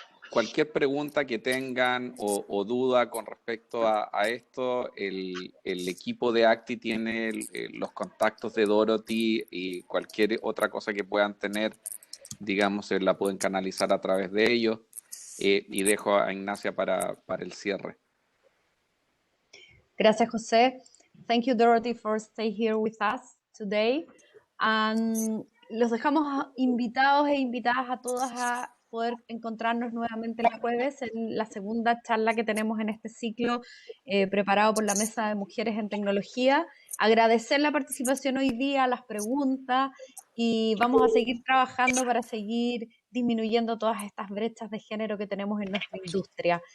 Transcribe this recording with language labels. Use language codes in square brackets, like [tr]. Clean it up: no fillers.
[es] Cualquier pregunta que tengan o duda con respecto a esto, el equipo de ACTI tiene los contactos de Dorothy, y cualquier otra cosa que puedan tener, digamos, la pueden canalizar a través de ellos. Y dejo a Ignacia para el cierre. Gracias, José. [en] Thank you, Dorothy, for staying here with us today. And [es] los dejamos invitados e invitadas a todas a poder encontrarnos nuevamente el jueves en la segunda charla que tenemos en este ciclo preparado por la Mesa de Mujeres en Tecnología. Agradecer la participación hoy día, las preguntas, y vamos a seguir trabajando para seguir disminuyendo todas estas brechas de género que tenemos en nuestra industria.